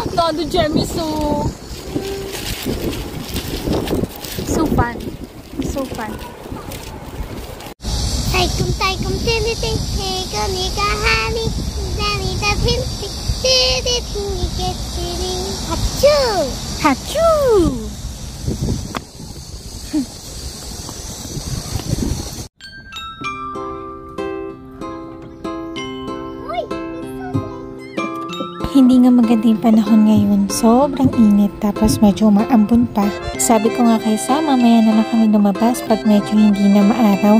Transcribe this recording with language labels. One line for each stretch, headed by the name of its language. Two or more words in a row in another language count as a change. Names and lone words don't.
Korean: 나도 재밌어.
English: So fun. So fun. 달콤달콤 띠리띠 이거 네가 하니 나니다 핑핑 띠리 핑이겠지리 하츄 하츄!
Filipino: Hindi nga maganda yung panahon ngayon. Sobrang init tapos medyo maambon pa. Sabi ko nga kay Sam, mamaya na lang kami lumabas pag medyo hindi na maaraw.